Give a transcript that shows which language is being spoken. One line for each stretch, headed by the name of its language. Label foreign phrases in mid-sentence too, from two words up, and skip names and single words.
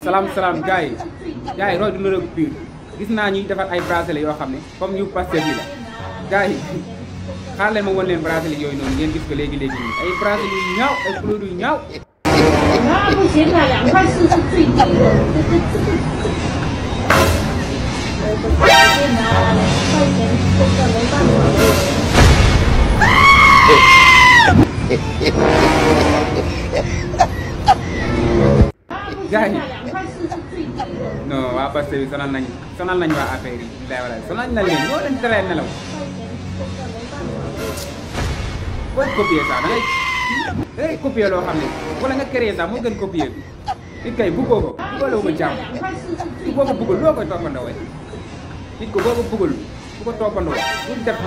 Wolof: salaam gars yi roy du na rek pire gis naa ñuy defar ay bracelet yoo xam ne comme ñu Pastef yi la gars yi xaar leen ma won leen bracelet yooyu noonu ngeen gis ko léegi nii ay bracelet yu ñaaw ay couleur yu ñaaw
Chinese: 不行啊，2.4是最低的，我不推荐啊，2块钱这个没办法。
Wolof: gars yi
Chinese: 2.4 是最低的。
Wolof: non waa Pastef yi sonal nañ waa affaire yi bilaay walaay sonal nañ leen ñoo leen teree nelaw booy copier sax da ngay copier loo xam ne wala nga créer sax moo gën copier bi nit kay bëggoo ko bëggaloo ko jàmm boo ko bëggul loo koy toppandoo nit ko boo ko bëggul bu ko toppandoo bu def lu